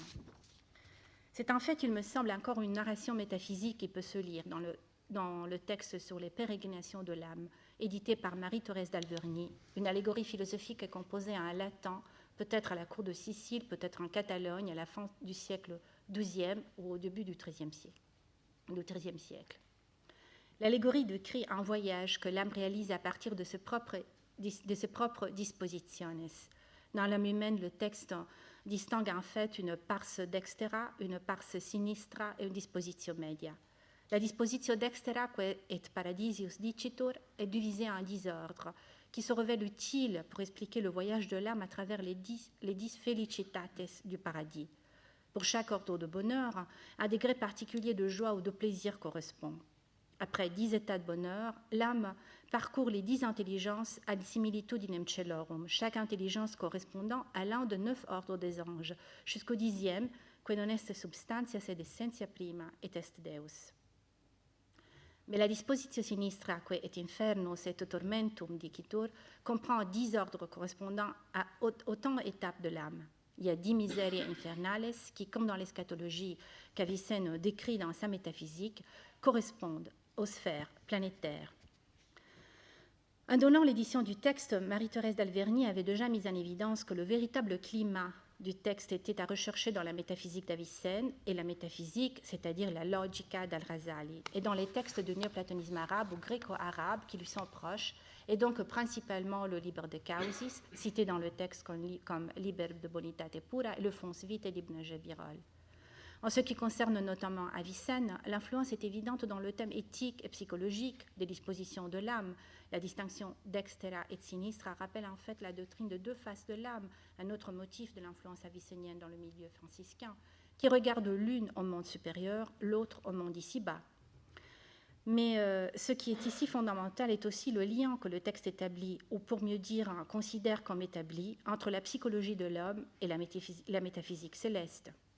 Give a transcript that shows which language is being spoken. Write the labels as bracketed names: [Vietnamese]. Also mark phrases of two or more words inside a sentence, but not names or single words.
[French] C'est en fait, il me semble, encore une narration métaphysique qui peut se lire dans le texte sur les pérégrinations de l'âme, édité par Marie-Thérèse d'Alverny, une allégorie philosophique composée en latin, peut-être à la cour de Sicile, peut-être en Catalogne, à la fin du siècle XIIe ou au début du XIIIe siècle. L'allégorie décrit un voyage que l'âme réalise à partir de ses propres dispositiones. Dans l'âme humaine, le texte distingue en fait une [Latin] pars dextera, [French] une [Latin] pars sinistra [French] et une [Latin] dispositio media. [French] La [Latin] dispositio dexteraque et paradisius dicitur [French] est divisée en 10 ordres, qui se révèlent utiles pour expliquer le voyage de l'âme à travers les 10 felicitates du paradis. Pour chaque ordre de bonheur, un degré particulier de joie ou de plaisir correspond. Après 10 états de bonheur, l'âme parcourt les 10 intelligences [Latin] ad similitudinem celorum, [French] chaque intelligence correspondant à l'un de 9 ordres des anges, jusqu'au 10e, [Latin] que non est substantia sed essentia prima et est Deus. [French] Mais la [Latin] dispositio sinistra, que et infernus et tormentum dicitur, [French] comprend 10 ordres correspondant à autant d'étapes de l'âme. Il y a 10 [Latin] miseriae infernales [French] qui, comme dans l'eschatologie qu'Avicenne décrit dans sa métaphysique, correspondent aux sphères planétaires. En donnant l'édition du texte, Marie-Thérèse d'Alverny avait déjà mis en évidence que le véritable climat du texte était à rechercher dans la métaphysique d'Avicenne et la métaphysique, c'est-à-dire la logica d'Al-Razali, et dans les textes du néoplatonisme arabe ou gréco-arabe qui lui sont proches, et donc principalement le Liber de Causis, cité dans le texte comme Liber de Bonitate Pura, et le Fons Vitae d'Ibn Jabirol. En ce qui concerne notamment Avicenne, l'influence est évidente dans le thème éthique et psychologique des dispositions de l'âme. La distinction dextera et sinistra rappelle en fait la doctrine de 2 faces de l'âme, un autre motif de l'influence avicénienne dans le milieu franciscain, qui regarde l'une au monde supérieur, l'autre au monde ici-bas. Mais ce qui est ici fondamental est aussi le lien que le texte établit, ou pour mieux dire, considère comme établi, entre la psychologie de l'homme et la métaphysique céleste.